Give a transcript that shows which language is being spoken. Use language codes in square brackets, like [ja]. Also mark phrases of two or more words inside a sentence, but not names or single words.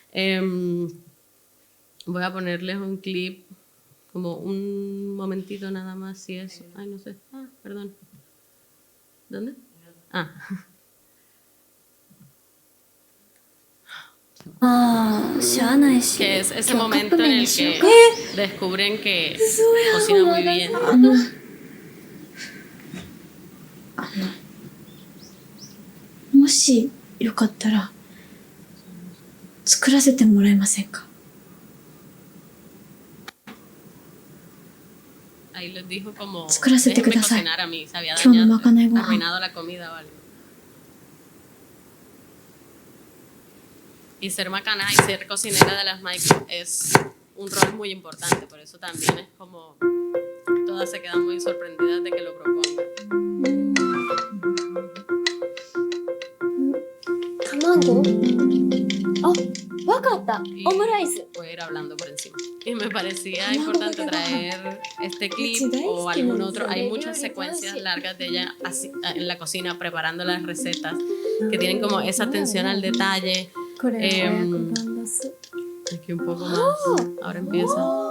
[es] Voy a ponerles un clip, como un momentito nada más, si eso. Ay, no sé. Ah, perdón. ¿Dónde? Ah. Que es ese momento en el que descubren que cocina muy bien. [ja] もしよかったら作らせてもらえませんか? [es] Ahí les dijo como, [ja] 作らせてください。 [es] cocinar a mí, se había [ja] 今日のまかないご飯。 [es] arruinado la comida o algo. Y ser macana y ser cocinera de las Maiko es un rol muy importante, por eso también es como todas se quedan muy sorprendidas de que lo proponga. [ja] 卵？あ、わかった。オムライス。 [es] Voy a ir hablando por encima. Y me parecía importante traer este clip o algún otro. Hay muchas secuencias largas de ella así, en la cocina preparando las recetas que tienen como esa atención al detalle. Aquí un poco más. Ahora empieza.